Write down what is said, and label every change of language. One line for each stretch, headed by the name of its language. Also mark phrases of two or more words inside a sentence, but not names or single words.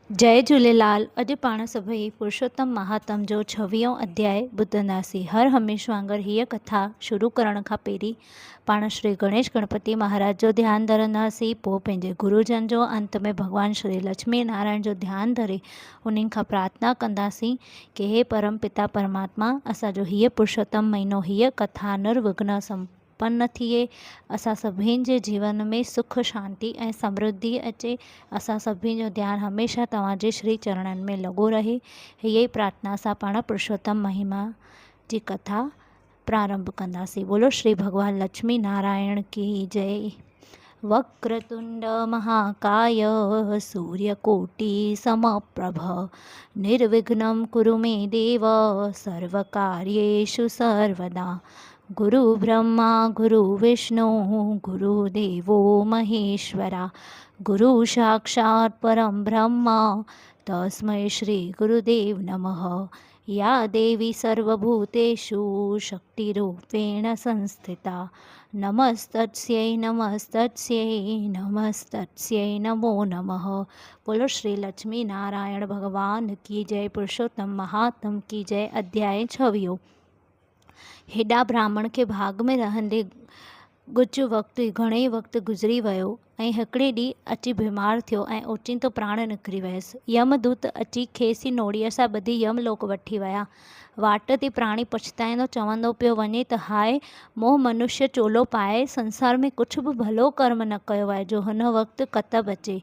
Sindhi: जय झूलेलाल। अॼु पाण सभई पुरुषोत्तम महात्म जो 26 अध्याय ॿुधंदासीं। हर हमेशा वांगुरु हीअ कथा शुरू करण खां पहिरीं पाण श्री गणेश गणपति महाराज जो ध्यानु धरंदासीं। पोइ पंहिंजे गुरुजन जो, अंत में भॻवान श्री लक्ष्मी नारायण जो ध्यानु धरे उन्हनि खां प्रार्थना कंदासीं कि हे परम पिता परमात्मा, असांजो हीअ पुरुषोत्तम महीनो, हीअ कथा निर्विघ्न संपन्न थिए, असां सभिनि जे जीवन में सुख शांति ऐं समृद्धि अचे, असां सभिनि जो ध्यानु हमेशह तव्हांजे श्री चरणनि में लॻो रहे। हीअ ई प्रार्थना सां पाण पुरुषोत्तम महिमा जी कथा प्रारंभ कंदासीं।
Hindi: बोलो श्री भगवान लक्ष्मी नारायण की जय।
Sanskrit: वक्रतुंड महाकाय सूर्यकोटि समप्रभ निर्विघ्नं कुरु मे देव सर्वकार्येषु सर्वदा। गुरु ब्रह्मा गुरु विष्णु गुरुदेवो महेश्वरा गुरु साक्षात् परं ब्रह्म तस्मै श्री गुरुदेव नमः। या देवी सर्वभूतेषु शक्तिरूपेण संस्थिता नमस्तस्यै नमस्तस्यै नमस्तस्यै नमो नमः।
Hindi: बोलो श्री लक्ष्मी नारायण भगवान की जय। पुरुषोत्तम महात्म की जय।
Sindhi: अध्याय 26। हेॾा ब्राह्मण के भाग में रहंदे कुझु वक़्तु घणेई वक़्तु गुज़री वियो ऐं हिकिड़े ॾींहुं अची बीमार थियो ऐं ओचिंतो प्राण निकिरी वियसि। यमदूत अची खेसि नोड़ीअ सां ॿधी यमलोक वठी विया। वाट ते प्राणी पछताईंदो चवंदो पियो वञे त हाय, मोह मनुष्य चोलो पाए संसार में कुझु बि भलो कर्म न कयो आहे जो हुन वक़्तु कतब अचे।